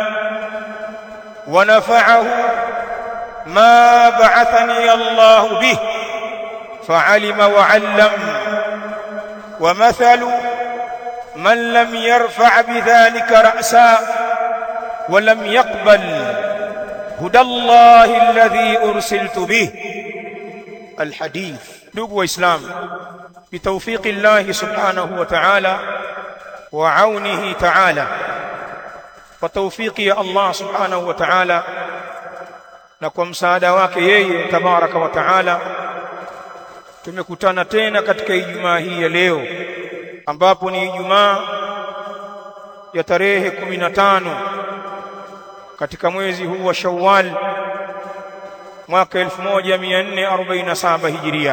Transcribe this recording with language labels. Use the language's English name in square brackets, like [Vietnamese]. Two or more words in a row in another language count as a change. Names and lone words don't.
[Arabic] ونفعه ما بعثني الله به فعلم وعلم، ومثل من لم يرفع بذلك رأسا ولم يقبل هدى الله الذي أرسلت به. الحديث. [Swahili] ndugu waislamu, [Arabic] بتوفيق الله سبحانه وتعالى وعونه تعالى, [Swahili] kwa tawfiki ya [Arabic] الله سبحانه وتعالى [Swahili] na kwa msaada wake yeye [Arabic] تبارك وتعالى [Swahili] tumekutana tena katika Ijumaa hii ya leo, ambapo ni Ijumaa ya tarehe 15 katika mwezi huu wa Shawwal mwaka 1447 Hijiria.